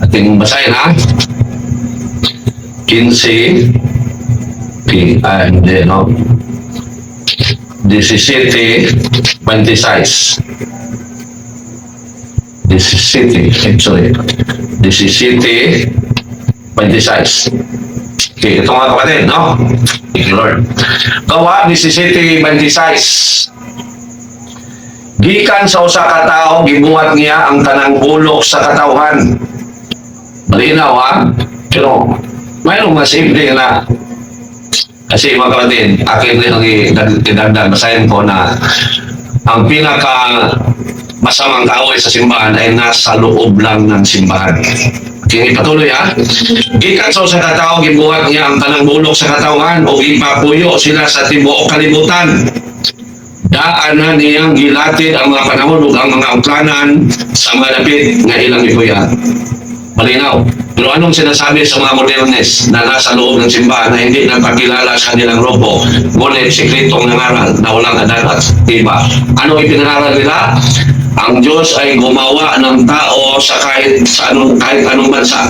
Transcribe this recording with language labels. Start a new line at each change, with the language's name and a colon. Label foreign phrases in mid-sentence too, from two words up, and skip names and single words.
Filipino: At yung basahin, ha? 15, and no? 17, 26. 17, actually. 17, 26. Okay, ito mga kapatid,
English: no? Thank you, Lord.
Filipino: Gawa, 17, 26.
Cebuano: Gikan sa usa ka tawo, gibuhat niya ang tanang bulok sa katawhan.
Filipino: Malinaw, ha? Pero, mayroong mga simple na kasi mga kapatid, akin din ang idagdag, basahin ko na ang pinaka masamang kaaway sa simbahan ay nasa loob lang ng simbahan.
Cebuano: Kini patuloy, ha? Gikan sa usa ka tawo, gibuhat niya ang tanang bulok sa katawan o ipapuyo sila sa tibuok kalibutan. Daanan niyang gilatid ang mga panahon ug ang mga ungkanan sa mga dapit nga ilang ipuyan.
Filipino: Malinaw. Pero anong sinasabi sa mga modernes na nasa loob ng simbahan na hindi nagpakilala sa kanilang grupo, ngunit sikretong nangaral na walang adat at iba? Ano ipinaral nila? Ang Diyos ay gumawa ng tao sa kahit anong bansa.